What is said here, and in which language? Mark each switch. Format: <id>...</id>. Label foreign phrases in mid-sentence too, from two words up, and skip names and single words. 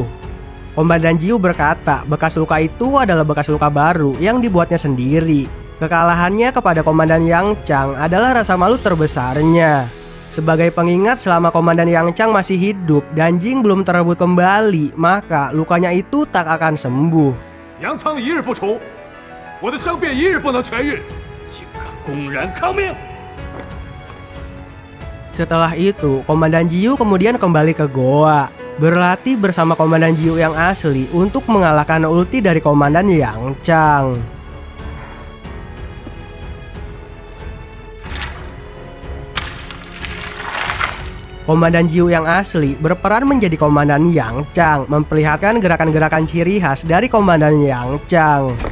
<id>Komandan Jiu berkata bekas luka itu adalah bekas luka baru yang dibuatnya sendiri. Kekalahannya kepada Komandan Yang Chang adalah rasa malu terbesarnya. Sebagai pengingat selama Komandan Yang Chang masih hidup dan Jing belum terebut kembali, maka lukanya itu tak akan sembuh.</id> <zh>杨仓一日不除，我的伤便一日不能痊愈，竟敢公然抗命！</zh> <id>Setelah itu, Komandan Jiu kemudian kembali ke Goa, berlatih bersama Komandan Jiu yang asli untuk mengalahkan ulti dari Komandan Yang Chang. Komandan Jiu yang asli berperan menjadi Komandan Yang Chang, memperlihatkan gerakan-gerakan ciri khas dari Komandan Yang Chang.</id>